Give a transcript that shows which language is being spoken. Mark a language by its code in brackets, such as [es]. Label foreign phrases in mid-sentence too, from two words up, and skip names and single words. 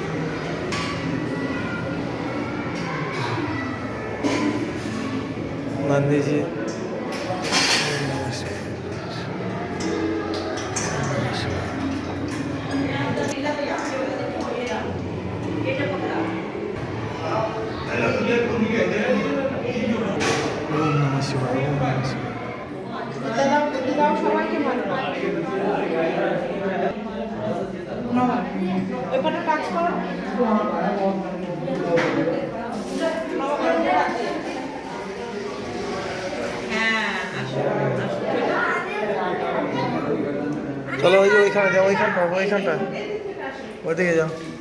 [hi] नंदी जी। [sa] ओम नमः शिवाय, ओम नमः शिवाय। [bn] সবাইকে ভালো ওইখানে কাজ করো। चलो ওইখানে যাও, ওইখানটা ওইদিকে যাও।